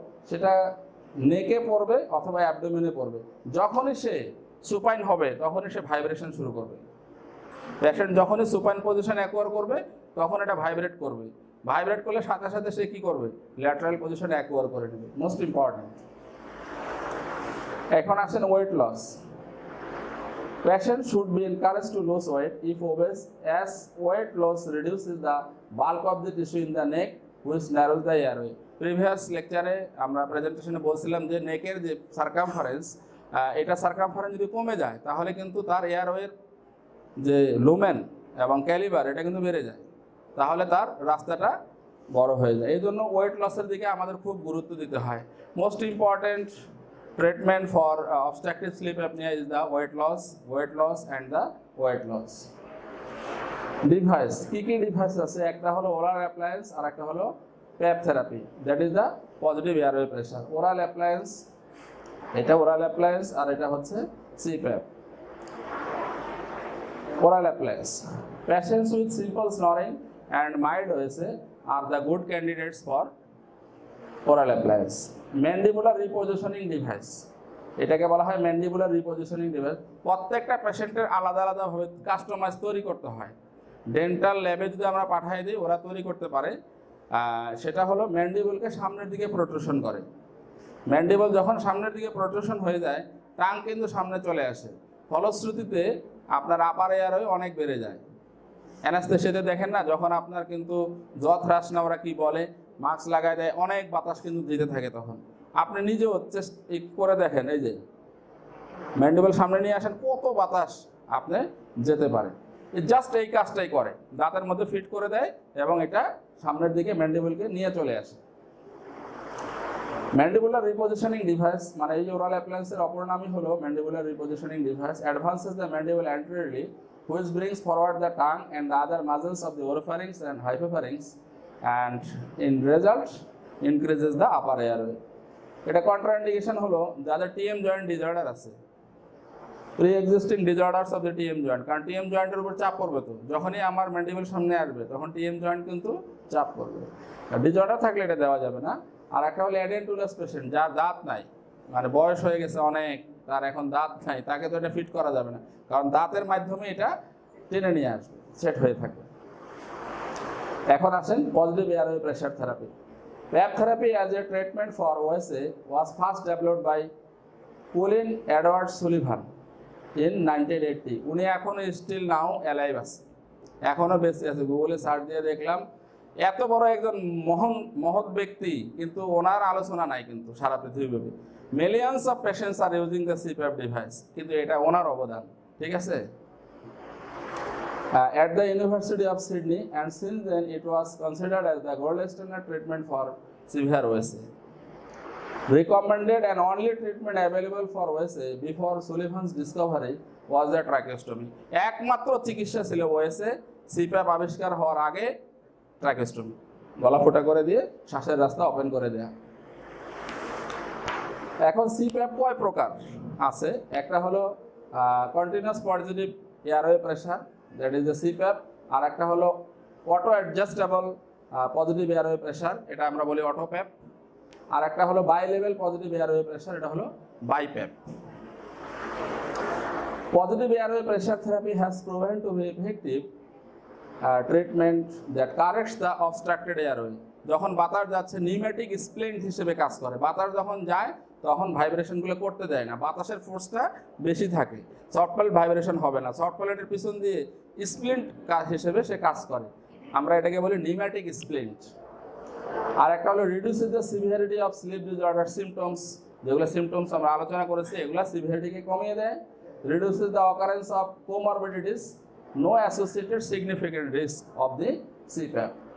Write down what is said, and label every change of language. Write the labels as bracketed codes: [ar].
[bn] সেটা নেকে পড়বে অথবা অ্যাবডোমেনে পড়বে। যখনই সে সুপাইন হবে তখনই সে ভাইব্রেশন শুরু করবে। পেশেন্ট যখনই সুপাইন পজিশন অ্যাকোয়ার করবে তখন এটা ভাইব্রেট করবে, ভাইব্রেট করলে সাথে সাথে সে কি করবে, ল্যাটারাল পজিশন অ্যাকোয়ার করে নেবে। Most important. এখন আসেন weight loss. [en] Patient should be encouraged to lose weight if obese, as weight loss reduces the bulk of the tissue in the neck, which narrows the airway. Previous lecture [bn] আমরা প্রেজেন্টেশনে বলছিলাম যে নেকের যে circumference, এটা circumference যদি কমে যায় তাহলে কিন্তু তার এয়ারওয়ের যে লুমেন এবং ক্যালিবার এটা কিন্তু বেড়ে যায়, তাহলে তার রাস্তাটা বড় হয়ে যায়। এই জন্য ওয়েট লসের দিকে আমাদের খুব গুরুত্ব দিতে হয়। [en] Most important treatment for obstructive sleep apnea is the weight loss and the weight loss. [bn] Device কি কি ডিভাইস আছে, একটা হলো ওরাল অ্যাপ্লায়েন্স আর একটা হলো প্যাপ therapy, [en] That is the positive airway pressure. [bn] Oral appliance, এটা ওরাল অ্যাপ্লায়েন্স আর এটা হচ্ছে CPAP. [en] Oral appliance, patients with simple snoring and mild OSA are the good candidates for oral appliance. [bn] Mandibular রিপোজিশনিং device, এটাকে বলা হয় mandibular রিপোজিশনিং device. প্রত্যেকটা পেশেন্টের আলাদা আলাদাভাবে কাস্টমাইজ তৈরি করতে হয়। ডেন্টাল ল্যাবে যদি আমরা পাঠিয়ে দিই ওরা তৈরি করতে পারে। সেটা হলো ম্যান্ডিবুলকে সামনের দিকে প্রোট্রুশন করে। ম্যান্ডিবল যখন সামনের দিকে প্রোট্রুশন হয়ে যায় টাং কিন্তু সামনে চলে আসে, ফলশ্রুতিতে আপনার আপার এয়ারওয়ে অনেক বেড়ে যায়। অ্যানাস্থেসিয়াতে দেখেন না, যখন আপনার কিন্তু জ্বর হ্রাস না ওরা কি বলে, মাস্ক লাগায় দেয়, অনেক বাতাস কিন্তু দিতে থাকে। তখন আপনি নিজেও করে দেখেন, এই যে ম্যান্ডিবল সামনে নিয়ে আসেন, কত বাতাস আপনি যেতে পারে। জাস্ট এই কাজটাই করে, দাঁতের মধ্যে ফিট করে দেয় এবং এটা সামনের দিকে ম্যান্ডিবলকে নিয়ে চলে আসে। ম্যান্ডিবুলার রিপোজিশনিং ডিভাইস মানে এই ওরাল অ্যাপ্লায়েন্সের অপর নামই হলো mandibular রিপোজিশনিং device. [en] Advances the mandible anteriorly, which brings forward the tongue and the other muscles of the oropharynx and hypopharynx, and in result increases the upper airway. [bn] এটা কন্ট্রাইন্ডিকেশন হলো যাদের TM joint disorder আছে, [en] pre existing disorders of the TM joint, [bn] কারণ TM জয়েন্টের উপর চাপ পড়বে। তো যখনই আমার ম্যান্ডিবল সামনে আসবে তখন টিএম জয়েন্ট কিন্তু চাপ পড়বে। ডিসঅর্ডার থাকলে এটা দেওয়া যাবে না। আর একটা হলো অ্যাডেন্টুলাস পেশেন্ট, যার দাঁত নাই, মানে বয়স হয়ে গেছে অনেক, তার এখন দাঁত নাই, তাকে তো এটা ফিট করা যাবে না, কারণ দাঁতের মাধ্যমে এটা টেনে নিয়ে আসবে, সেট হয়ে থাকবে। এখন আসেন [en] Positive airway pressure therapy. PAP therapy as a treatment for OSA was first developed by Colin Edward Sullivan in 1980। [bn] উনি এখনও [en] still now alive [bn] আছে, এখনও বেঁচে আছে। গুগলে সার্চ দিয়ে দেখলাম, এত বড় একজন মহৎ ব্যক্তি, কিন্তু ওনার আলোচনা নাই কিন্তু সারা পৃথিবীব্যাপী। [en] millions of patients are using the CPAP device, [bn] কিন্তু এটা ওনার অবদান, ঠিক আছে। [en] At the University of Sydney, and since then it was considered as the gold standard treatment for severe OSA. Recommended and only treatment available for OSA before Sullivan's discovery was the tracheostomy. [bn] একমাত্র চিকিৎসা ছিল ওএসএ, CPAP আবিষ্কার হওয়ার আগে ট্রাকেস্টমি, গলা ফোটা করে দিয়ে শ্বাসের রাস্তা ওপেন করে দেয়া। এখন সিপ্যাপ কয় প্রকার আছে, একটা হলো continuous positive airway pressure, [en] That is the CPAP. [bn] আর একটা হলো auto adjustable positive airway pressure, এটা আমরা বলি অটোপ্যাপ। আর একটা হলো by level positive airway pressure, এটা হলো BiPAP. [en] Positive airway pressure therapy has proven to be effective treatment that corrects the obstructed airway. [bn] যখন বাতাস যাচ্ছে নিউমেটিক স্প্লিন্ট হিসেবে কাজ করে, বাতাস যখন যায় তখন ভাইব্রেশনগুলো করতে দেয় না, বাতাসের ফোর্সটা বেশি থাকে, সফট প্যালেট ভাইব্রেশন হবে না, সফট প্যালেটের পিছন দিয়ে স্প্লিন্ট হিসেবে সে কাজ করে, আমরা এটাকে বলি নিউমেটিক স্প্লিন্ট। আর একটা হলো [en] reduces the severity of sleep disorder symptoms, [bn] যেগুলো সিমটমস আমরা আলোচনা করেছি এগুলো সিভিয়ারিটিকে কমিয়ে দেয়। [en] Reduces the occurrence of comorbidities, no associated significant risk of the CPAP.